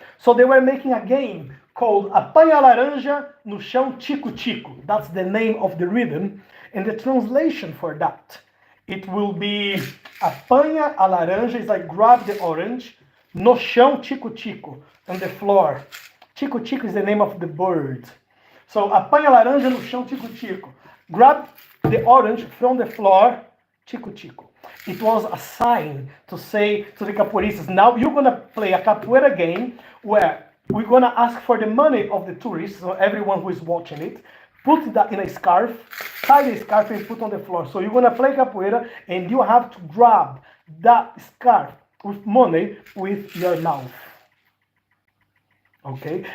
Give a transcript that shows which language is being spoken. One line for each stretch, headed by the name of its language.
English: So they were making a game called Apanha a Laranja no Chão Tico Tico. That's the name of the rhythm. And the translation for that, it will be
Portuguese: Apanha a Laranja,
English: is like grab the orange,
Portuguese: no chão Tico Tico,
English: on the floor. Tico Tico is the name of the bird.
Portuguese: So, apanha a laranja no chão, Tico Tico.
English: Grab the orange from the floor, Tico Tico. It was a sign to say to the capoeiristas, now you're going to play a capoeira game where we're going to ask for the money of the tourists, so everyone who is watching it, put that in a scarf, tie the scarf and put on the floor. So you're going to play capoeira and you have to grab that scarf with money with your mouth. Okay?